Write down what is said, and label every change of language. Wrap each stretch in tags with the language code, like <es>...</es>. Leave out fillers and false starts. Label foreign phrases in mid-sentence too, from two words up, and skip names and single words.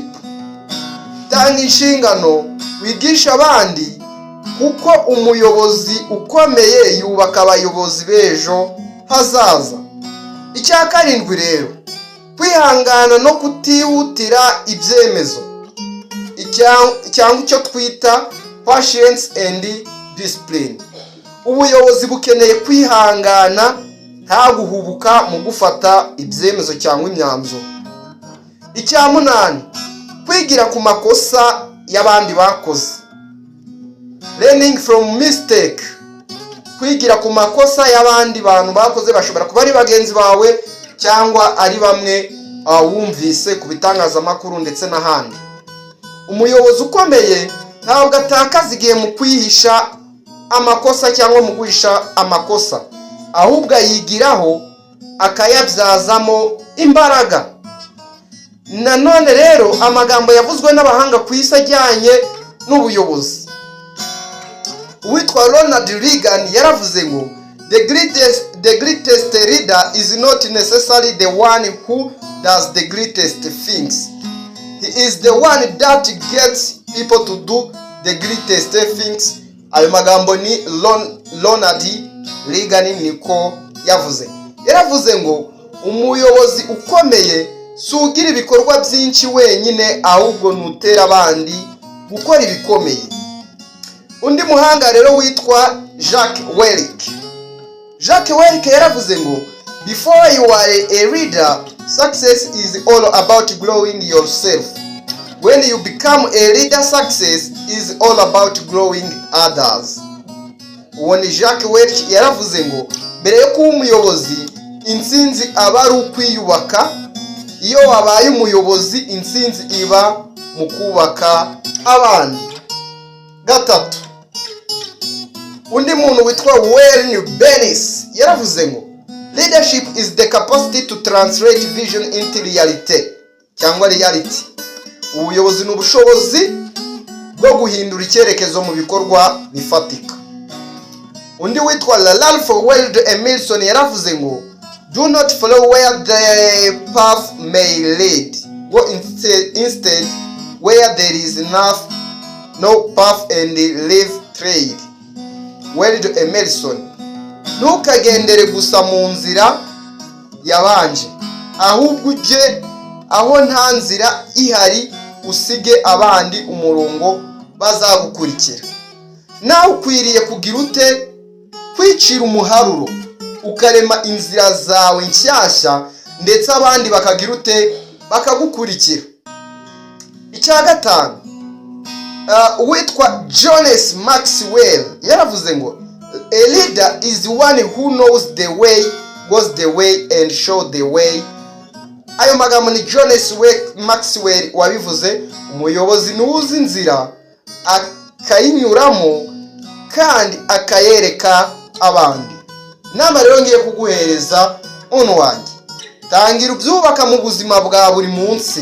<rw>Tanga inshingano, wigisha abandi, kuko umuyobozi ukomeye yubaka abayobozi b'ejo hazaza. Icya karindwi rero, kwihangana no kutihutira ibyemezo, cyangwa icyo twita</rw> <en>patience and discipline.</en> <rw>Ubuyobozi bukeneye kwihangana, nta guhubuka mu gufata ibyemezo cyangwa imyanzuro. Icya munani, kwigira ku makosa y'abandi bakoze,</rw> <en>learning from mistake.</en> <rw>Kwigira ku makosa y'abandi bantu bakoze, bashobora kuba ari bagenzi bawe cyangwa ari bamwe wumvise ku bitangazamakuru ndetse n'ahandi. Umuyobozi ukomeye ntabwo atakaza igihe mu kwihisha amakosa cyangwa mu guhisha amakosa, ahubwo ayigiraho akayabyazamo imbaraga. Nanone rero, amagambo yavuzwe n'abahanga ku isi ajyanye n'ubuyobozi. Uwitwa Ronald Reagan yaravuze ngo</rw> <en>the greatest leader is not necessarily the one who does the greatest things. He is the one that gets people to do the greatest things.</en> <rw>Ayo magambo ni Ronald Reagan niko yavuze. Yaravuze ngo umuyobozi ukomeye sugira ibikorwa byinshi wenyine, ahubwo nutera abandi gukora ibikomeye. Undi muhanga rero witwa Jacques Wellick. Jacques Wellick yaravuze ngo</rw> <en>before you are a leader, success is all about growing yourself. When you become a leader, success is all about growing others.</en> <rw>Uwo ni Jacques Wellick yaravuze ngo mbere yo kuba umuyobozi, intsinzi aba ari ukwiyubaka. Iyo wabaye umuyobozi, intsinzi iba mu kubaka abandi. Gatatu, undi muntu witwa Warren Bennis yaravuze ngo</rw> <en>leadership is the capacity to translate vision into reality,</en> <rw>cyangwa reality. Ubuyobozi ni ubushobozi bwo guhindura icyerekezo mu bikorwa bifatika. Undi witwa Ralph Waldo Emerson yaravuze ngo</rw> <en>do not follow where the path may lead, go instead where there is no path and leave trail.</en> <rw>Waldo Emerson. Ntukagendere gusa mu nzira yabanje, ahubwo ujye aho nta nzira ihari usige abandi umurongo bazagukurikira. Nawe ukwiriye kugira ute? Kwicira umuharuro ukarema inzira zawe nshyashya, ndetse abandi bakagira ute? Bakagukurikira. Icya gatanu, uwitwa Jones Maxwell yaravuze ngo</rw> <en>a leader is one who knows the way, goes the way and show the way.</en> <rw>Ayo magambo ni Jones Maxwell wabivuze. Umuyobozi nuzi inzira akayinyuramo kandi akayereka abandi. Inama rero ngiye kuguhereza ono wanjye, tangira ubyubaka mu buzima bwa buri munsi.</rw>